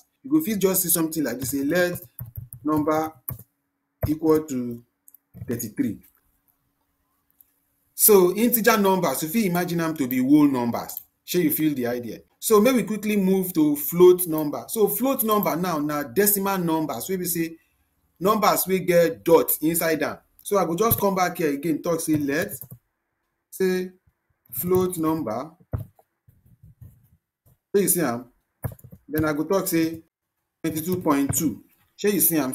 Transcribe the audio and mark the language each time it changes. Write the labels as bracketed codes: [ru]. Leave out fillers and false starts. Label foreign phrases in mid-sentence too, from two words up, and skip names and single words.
[pcm] You go fit just see something like this, say let number equal to 33. So integer numbers, you fit imagine them to be whole numbers. Shey you feel the idea? So make we quickly move to float number. So float number now na decimal numbers wey be say numbers wey get dot inside them. So I go just come back here again, talk say let say float number. Shey you see am? Then I go talk say 22.2. Shey you see am?